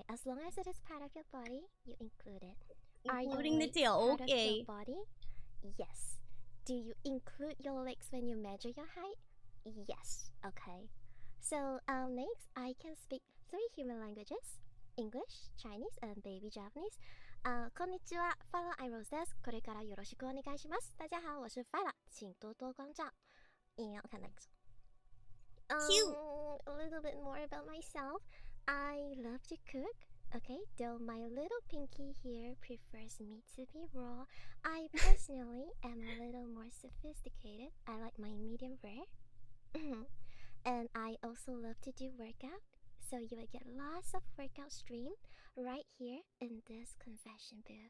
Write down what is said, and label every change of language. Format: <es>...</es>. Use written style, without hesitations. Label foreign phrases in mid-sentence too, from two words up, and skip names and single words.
<en>As long as it is part of your body, you include it. Including the legs tail, part of okay. your body? Yes. Do you include your legs when you measure your height? Yes. Okay. So, next, I can speak 3 human languages: English, Chinese, and baby Japanese.</en> <ja>こんにちは、Phyla Rose です。これからよろしくお願いします。</ja> <zh>大家好，我是 Phyla，请多多关照。看那个。</zh> <en>Cute. A little bit more about myself. I love to cook. Okay, though my little pinky here prefers meat to be raw, I personally am a little more sophisticated. I like my medium rare. And I also love to do workout, so you will get lots of workout stream right here in this confession booth.</en>